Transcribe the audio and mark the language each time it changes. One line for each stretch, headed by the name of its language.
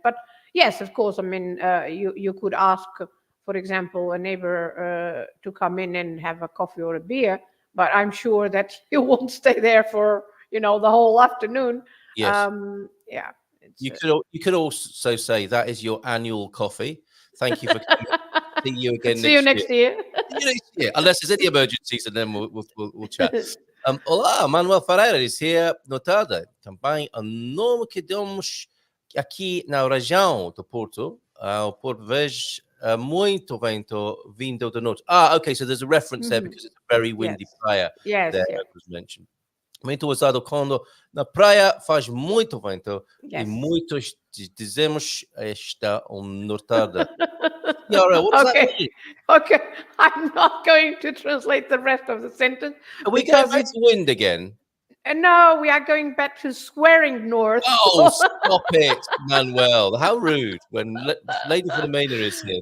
English: But yes, of course, I mean, you could ask, for example, a neighbor to come in and have a coffee or a beer, but I'm sure that you won't stay there for, the whole afternoon. Yes. You could also say that is your annual coffee. Thank you for coming. See you again See you next year. Unless there's any emergencies, and then we'll chat. Olá, Manuel Ferreira is here.
Portuguese: Notada. Também a nome que damos aqui na região do Porto, por vezes muito vento vindo do norte.
English: Okay, so there's a reference there because it's a very windy praia. Yes, that was mentioned.
Portuguese: Muito usado quando na praia faz muito vento e muitos dizemos esta nortada.
English: Yara, what does that mean? Okay, I'm not going to translate the rest of the sentence. Are we going back to wind again? No, we are going back to swearing north. Oh, stop it, Manuel. How rude when Lady Filomena is here.